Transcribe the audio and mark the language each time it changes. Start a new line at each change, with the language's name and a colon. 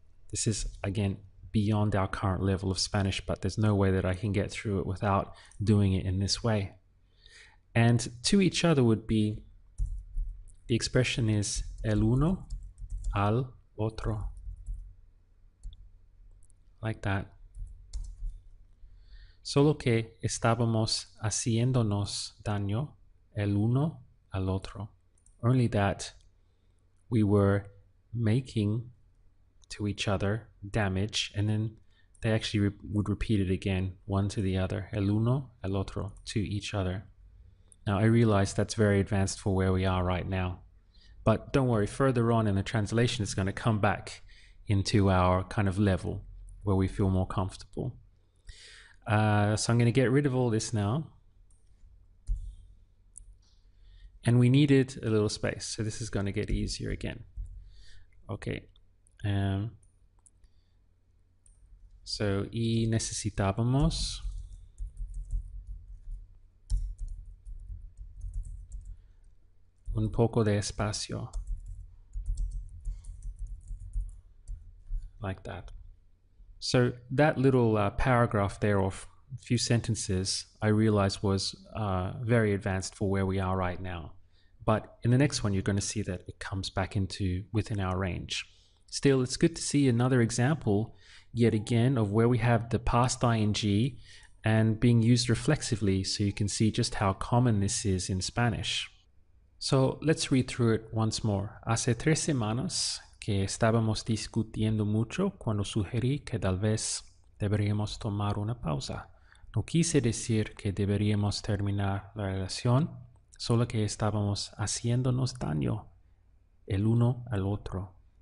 English: This is, again, beyond our current level of Spanish, but there's no way that I can get through it without doing it in this way. And to each other would be, the expression is
Spanish: el uno al otro,
English: like that.
Spanish: solo que estábamos haciéndonos daño el uno al otro.
English: Only that we were making to each other damage, and then they actually would repeat it again, one to the other,
Spanish: el uno al otro,
English: to each other. Now I realize that's very advanced for where we are right now, but don't worry, further on in the translation it's going to come back into our kind of level where we feel more comfortable. So I'm going to get rid of all this now. And we needed a little space, so this is going to get easier again. Okay.
Spanish: So, y necesitábamos un poco de espacio.
English: Like that. So that little paragraph there of a few sentences I realized was very advanced for where we are right now. But in the next one, you're going to see that it comes back into within our range. Still, it's good to see another example yet again of where we have the past ing and being used reflexively, so you can see just how common this is in Spanish. So let's read through it once more.
Spanish: Hace 3 semanas que estábamos discutiendo mucho cuando sugerí que tal vez deberíamos tomar una pausa. No quise decir que deberíamos terminar la relación, solo que estábamos haciéndonos daño el uno al otro.